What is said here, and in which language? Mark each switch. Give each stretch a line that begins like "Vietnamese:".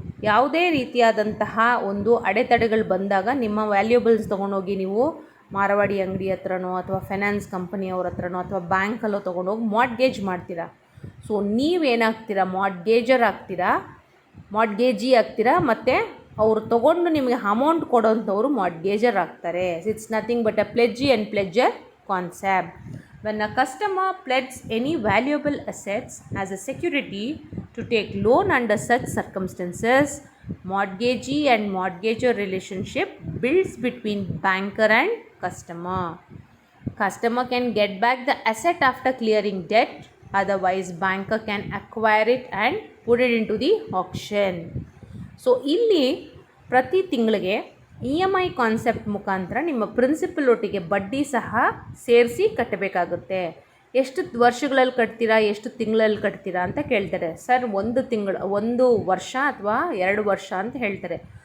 Kannada: ಯಾವುದೇ ರೀತಿಯಾದಂತಹ ಒಂದು ಅಡೆತಡೆಗಳು ಬಂದಾಗ ನಿಮ್ಮ ವ್ಯಾಲ್ಯೂಯಬಲ್ಸ್ ತೊಗೊಂಡೋಗಿ ನೀವು ಮಾರವಾಡಿ ಅಂಗಡಿ ಹತ್ರನೋ ಅಥವಾ ಫೈನಾನ್ಸ್ ಕಂಪನಿಯವ್ರ ಹತ್ರನೋ ಅಥವಾ ಬ್ಯಾಂಕಲ್ಲೋ ತೊಗೊಂಡೋಗಿ ಮಾರ್ಟ್ಗೇಜ್ ಮಾಡ್ತೀರಾ. ಸೊ ನೀವೇನಾಗ್ತೀರಾ, ಮಾರ್ಟ್ಗೇಜರ್ ಆಗ್ತೀರಾ, ಮಾರ್ಟ್ಗೇಜಿ ಆಗ್ತೀರಾ, ಮತ್ತು ಅವರು ತೊಗೊಂಡು ನಿಮಗೆ ಅಮೌಂಟ್ ಕೊಡೋಂಥವ್ರು ಮಾರ್ಟ್ಗೇಜರ್ ಆಗ್ತಾರೆ.
English: It's nothing but a pledgee and pledger concept. When a customer pledges any valuable assets as a security to take loan under such circumstances, mortgagee and mortgager relationship builds between banker and customer. Customer can get back the asset after clearing debt, otherwise banker can acquire it and put it into the auction.
Kannada: So ಇಲ್ಲಿ ಪ್ರತಿ ತಿಂಗಳಿಗೆ EMI concept ಮುಖಾಂತರ ನಿಮ್ಮ principal ಒಟ್ಟಿಗೆ ಬಡ್ಡಿ ಸಹ ಸೇರಿಸಿ ಕಟ್ಟಬೇಕಾಗುತ್ತೆ. ಎಷ್ಟು ವರ್ಷಗಳಲ್ಲಿ ಕಟ್ತೀರಾ, ಎಷ್ಟು ತಿಂಗಳಲ್ಲಿ ಕಟ್ತೀರಾ ಅಂತ ಕೇಳ್ತಾರೆ. ಸರ್ 1 ವರ್ಷ ಅಥವಾ 2 ವರ್ಷ ಅಂತ ಹೇಳ್ತಾರೆ.